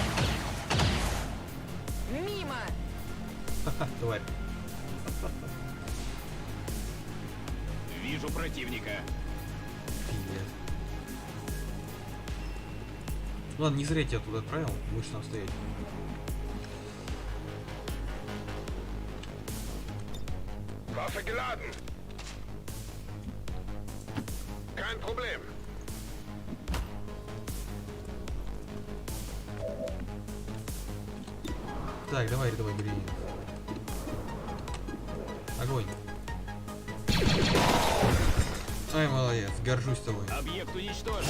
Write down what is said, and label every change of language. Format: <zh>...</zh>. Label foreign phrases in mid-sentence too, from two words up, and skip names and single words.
<ru>Мимо. Ха-ха, тварь. Вижу противника. Пиздец. Ладно, не зря я тебя туда отправил, будешь там стоять.</ru> <de>Waffe geladen. Kein Problem.</de> <ru>Так, давай, бери. Огонь. Ай, молодец, горжусь тобой. Объект уничтожен.</ru>